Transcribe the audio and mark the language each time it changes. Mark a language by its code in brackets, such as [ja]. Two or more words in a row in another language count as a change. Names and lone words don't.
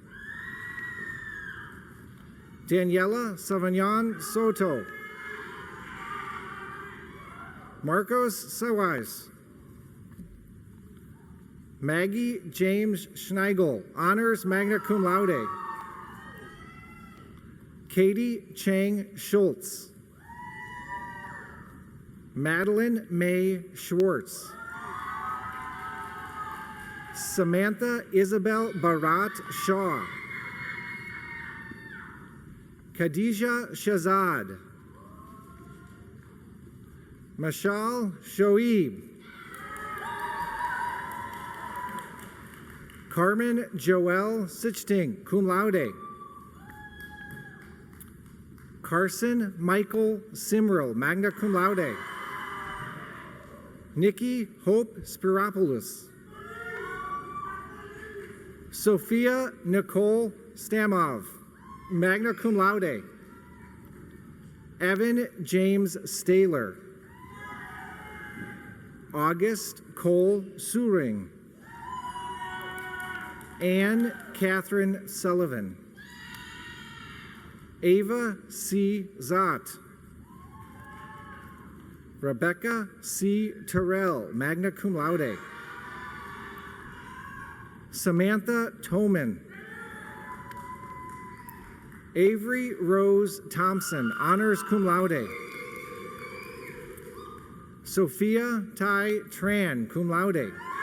[en] Daniela Savagnon Soto. Marcos Sawais. Maggie James Schneigel, honors [la] magna cum laude. [en] Katie Chang Schultz. Madeline May Schwartz. Samantha Isabel Barat Shaw. Khadija Shazad. Mashal Shoaib. Carmen Joelle Sichting, [la] cum laude. [en] Carson Michael Simril, [la] magna cum laude. [en] Nikki Hope Spiropoulos. Sophia Nicole Stamov, [la] magna cum laude. [en] Evan James Staler. August Cole Suring. Anne Catherine Sullivan. Ava C. Zott. Rebecca C. [la] Terrell, magna cum laude. [en] Samantha Toman. Avery Rose Thompson, honors [la] cum laude. [en] Sophia Tai Tran, [la] cum laude.